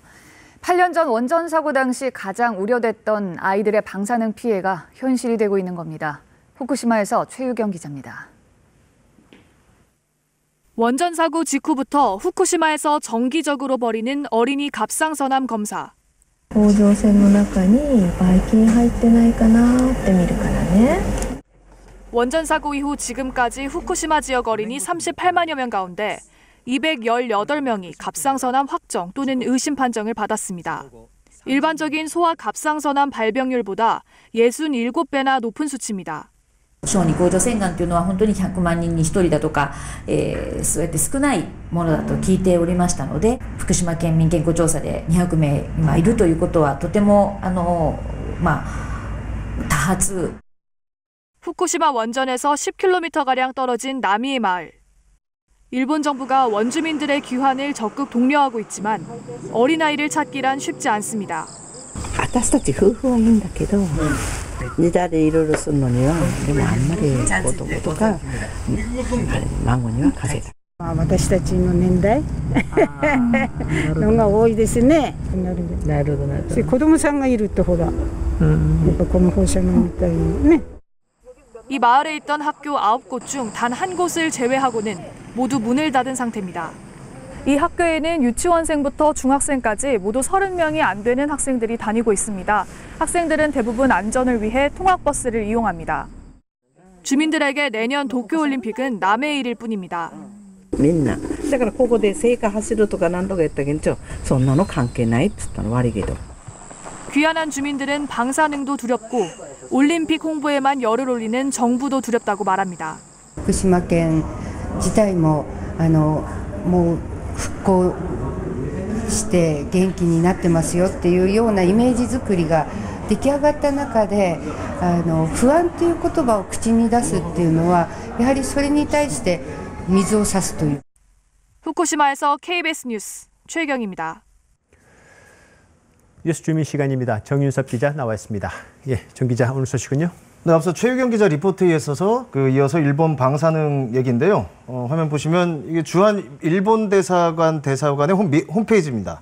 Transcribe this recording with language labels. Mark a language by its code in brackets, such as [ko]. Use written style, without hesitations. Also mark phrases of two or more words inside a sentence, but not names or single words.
[ko] 8년 전 원전 사고 당시 가장 우려됐던 아이들의 방사능 피해가 현실이 되고 있는 겁니다. 후쿠시마에서 최유경 기자입니다. 원전 사고 직후부터 후쿠시마에서 정기적으로 벌이는 어린이 갑상선암 검사. [ja] 甲状腺の中にばい菌入ってないかなって見るからね. [ko] 원전 사고 이후 지금까지 후쿠시마 지역 어린이 38만여 명 가운데 218명이 갑상선암 확정 또는 의심 판정을 받았습니다. 일반적인 소아 갑상선암 발병률보다 67배나 높은 수치입니다. [ja] 小児甲状腺がんというのは本当に100万人に1人だとか、そうやって少ないものだと聞いておりましたので、福島県民健康調査で200名今いるということはとても多発。 [ko] 후쿠시마 원전에서 10km가량 떨어진 나미에 마을. 일본 정부가 원주민들의 귀환을 적극 독려하고 있지만 어린아이를 찾기란 쉽지 않습니다. [ja] 私たち夫婦はいいんだけど、時代でいろいろするのにはでもあんまり子供とか孫には風邪だ。私たちの年代のが多いですね。なるほどなるほど。子供さんがいるとほら、やっぱこの放射能みたいにね。 [ko] 이 마을에 있던 학교 9곳 중 단 한 곳을 제외하고는 모두 문을 닫은 상태입니다. 이 학교에는 유치원생부터 중학생까지 모두 30명이 안 되는 학생들이 다니고 있습니다. 학생들은 대부분 안전을 위해 통학버스를 이용합니다. 주민들에게 내년 도쿄올림픽은 남의 일일 뿐입니다. [ja] みんなだからここで聖火走るとか何とか言ったけどそんなの関係ないっつったの悪いけど [ko] 귀환한 주민들은 방사능도 두렵고 올림픽 홍보에만 열을 올리는 정부도 두렵다고 말합니다. [ja] 福島県自体ももう復興して元気になってますよっていうようなイメージ作りが出来上がった中で不安という言葉を口に出すっていうのはやはりそれに対して水を差すという。 [ko] 후쿠시마에서 KBS 뉴스 최경입니다. 뉴스 주민 시간입니다. 정윤섭 기자 나와 있습니다. 예, 정 기자 오늘 소식은요? 네, 앞서 최유경 기자 리포트에 있어서 이어서 일본 방사능 얘기인데요. 화면 보시면 이게 주한 일본 대사관의 홈페이지입니다.